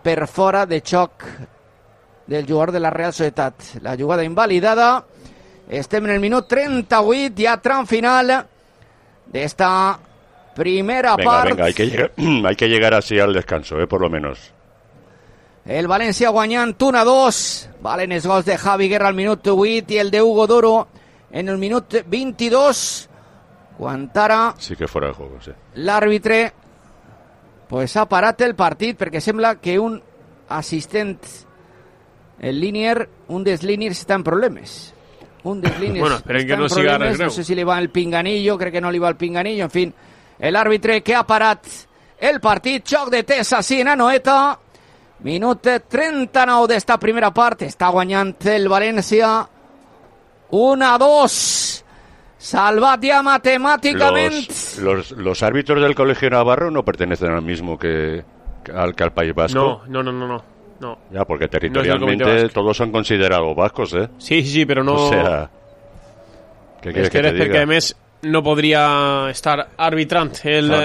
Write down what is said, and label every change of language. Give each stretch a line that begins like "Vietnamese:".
Catalan: Per fora de choc del jugador de la Real Societat. La jugada invalidada. Estem en el minut 38.
Spanish: Ya tram final de esta... primera venga,
Catalan: part.
Spanish: Venga, hay que llegar así al descanso, por lo menos.
Catalan: El València guanyant 1-2. Valen els gols de Javi Guerra al minut 8 i el de Hugo Duro en el minut 22. Guantara.
Spanish: Sí que fuera de juego, sí.
Catalan: L'àrbitre pues ha parat el partit perquè sembla que un assistent el linier, un dels linier està en problemes. Un dels linier. Bueno, esperen que no siga el greu. No sé si li va el pinganillo, crec que no li va el pinganillo, en fin. El árbitre que ha parat el partit. Xoc de test així en Anoeta. Minut 39 d'esta primera part. Està guanyant el València. 1-2. Salvat ja matemàticament.
Spanish: Los árbitros del Colegio Navarro no pertenecen al mismo que al País Vasco. No. Ya, porque territorialmente no todos son considerados vascos, Sí, pero no... O sea... ¿Qué quieres que te diga? Porque además... no podría estar arbitrant el